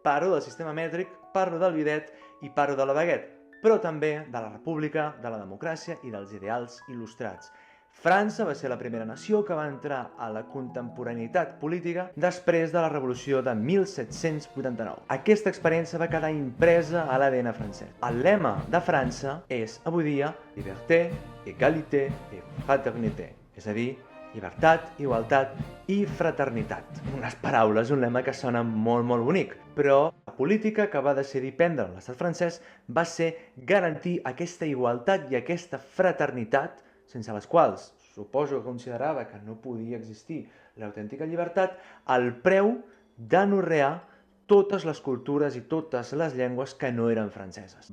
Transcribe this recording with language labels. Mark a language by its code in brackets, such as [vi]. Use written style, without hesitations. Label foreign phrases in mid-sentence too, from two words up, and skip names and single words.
[ca] Parlo del sistema mètric, parlo del bidet i parlo de la baguette, però també de la república, de la democràcia i dels ideals il·lustrats. França va ser la primera nació que va entrar a la contemporaneïtat política després de la Revolució de 1789. Aquesta experiència va quedar impresa a l'ADN francès. El lema de França és, avui dia, [fr] liberté, égalité et fraternité, [ca] és a dir, llibertat, igualtat i fraternitat. Unes paraules, un lema que sona molt bonic, però la política que va decidir prendre l'estat francès va ser garantir aquesta igualtat i aquesta fraternitat sense les quals suposo que considerava que no podia existir l'autèntica llibertat, al preu d'anorrear totes les cultures i totes les llengües que no eren franceses.